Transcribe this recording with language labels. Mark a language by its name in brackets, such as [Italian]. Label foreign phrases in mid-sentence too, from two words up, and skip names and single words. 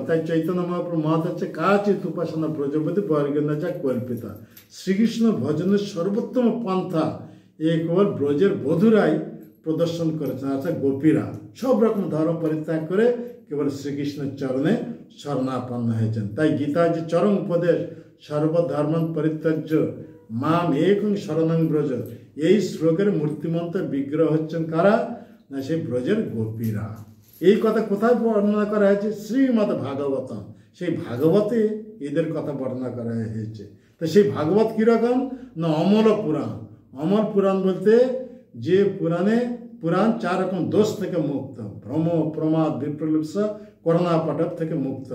[Bangla] তাই চৈতন্য মহাপ্রভু মত হচ্ছে [Sanskrit] কাচিত উপাসনা ব্রজপতি বর্গেন্দ্র যা কল্পিতা। [Bangla] শ্রীকৃষ্ণ ভজনের সর্বোত্তম পন্থা এ কেবল ব্রজের বধুরাই প্রদর্শন করেছেন। অর্থাৎ গোপীরা সব রকম ধর্ম পরিত্যাগ করে কেবল শ্রীকৃষ্ণের চরণে শরণাপন্ন হয়েছেন। তাই গীতার যে চরম উপদেশ [Sanskrit] সর্বধর্ম পরিত্যাজ্য মাম একং শরণং ব্রজ, [Bangla] এই শ্লোকের মূর্তিমন্ত বিগ্রহ হচ্ছেন কারা না, সেই ব্রজের গোপীরা। এই কথা কোথায় বর্ণনা করা হয়েছে? শ্রীমদ ভাগবতম। সেই ভাগবতে এদের কথা বর্ণনা করা হয়েছে। তো সেই ভাগবত কীরকম না, অমল পুরাণ। অমল পুরাণ বলতে যে পুরাণ 4 রকম দোষ থেকে মুক্ত, ভ্রম প্রমাদ বিপ্রলিপ্সা করুণাপটক থেকে মুক্ত।